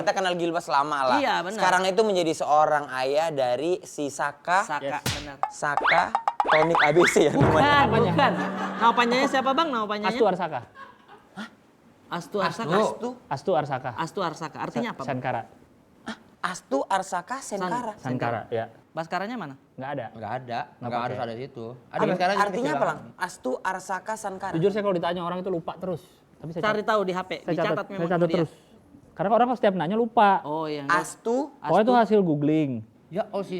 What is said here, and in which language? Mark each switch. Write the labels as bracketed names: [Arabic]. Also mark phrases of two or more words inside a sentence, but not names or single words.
[Indonesian] Kita kenal Gilbas lama lah. Iya, benar. Sekarang itu menjadi seorang ayah dari si Saka. Saka, benar. Saka Tonic ABC ya namanya. Bukan. Nama panjangnya siapa, Bang? Nama panjangnya? Astu Arsaka. Astu Arsaka. Astu Arsaka. Astu Arsaka. Artinya apa, Bang? Sankara. Astu Arsaka Senkara. Sankara, ya. Baskaranya mana? Nggak ada. Enggak harus ada di situ. Ada Artinya sekarang apa, Lang? Astu Arsaka Sankara. Jujur saya kalau ditanya orang itu lupa terus. Tapi saya Cari tahu di HP. saya Dicatat catat, memang saya catat sama dia. terus. Karena orang kalau setiap nanya lupa. Oh iya. Astu Oh itu hasil googling. Ya, oh si